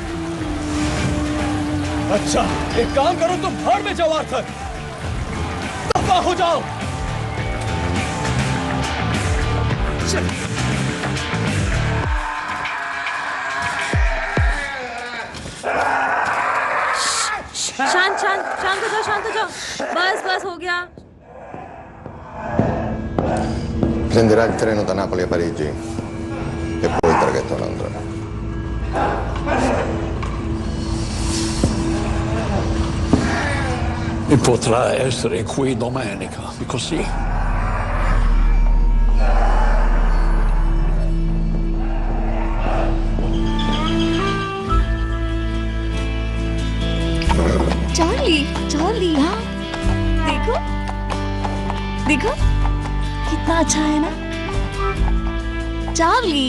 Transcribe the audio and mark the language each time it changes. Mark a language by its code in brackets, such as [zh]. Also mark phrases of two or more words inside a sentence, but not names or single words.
[hi] अच्छा, एक काम करो, तुम भाड़ में जाओ आर्थर, दफा हो जाओ। शांत शांत शांत हो जाओ, शांत हो जाओ। बस बस हो गया। [it] Prenderà il treno da Napoli a Parigi e poi il traghetto a Londra. E potrà essere qui domenica, così. [hi] चार्ली, चार्ली, हाँ देखो देखो कितना अच्छा है ना चार्ली।